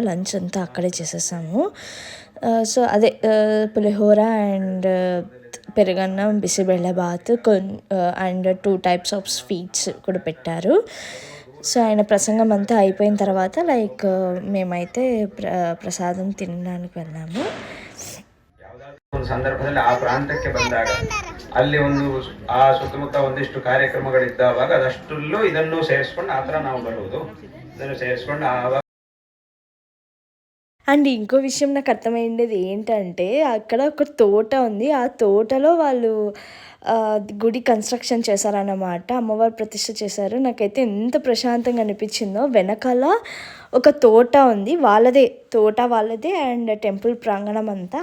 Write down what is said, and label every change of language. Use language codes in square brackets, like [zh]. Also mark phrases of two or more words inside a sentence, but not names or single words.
[te] లంచ్ అంతా అక్కడే చేసేసాము. సో అదే పులిహోర అండ్ పెరుగన్నం, బిసిబెళ్ళబాత్ అండ్ 2 [en] types of sweets [te] కూడా పెట్టారు. సో ఆయన ప్రసంగం అంతా అయిపోయిన తర్వాత లైక్ మేమైతే ప్రసాదం తినడానికి వెళ్ళాము. [kn] ಒಂದು ಸಂದರ್ಭದಲ್ಲಿ ಆ ಪ್ರಾಂತಕ್ಕೆ ಬಂದಾಗ ಅಲ್ಲಿ ಆ ಸುತ್ತಮುತ್ತ ಒಂದಿಷ್ಟು ಕಾರ್ಯಕ್ರಮಗಳಿದ್ದಾವಾಗ ಅದಷ್ಟಲ್ಲೂ ಇದನ್ನು ಸೇರಿಸ್ಕೊಂಡು ಆ ಥರ ನಾವು ಬರುವುದು. ಇದನ್ನು ಸೇರಿಸ್ಕೊಂಡು ಆವಾಗ [te] అండ్ ఇంకో విషయం నాకు అర్థమైండేది ఏంటంటే అక్కడ ఒక తోట ఉంది. ఆ తోటలో వాళ్ళు గుడి కన్స్ట్రక్షన్ చేశారన్నమాట. అమ్మవారు ప్రతిష్ఠ చేశారు. నాకైతే ఎంత ప్రశాంతంగా అనిపించిందో. వెనకాల ఒక తోట ఉంది, తోట వాళ్ళదే [en] and temple [te] ప్రాంగణం అంతా.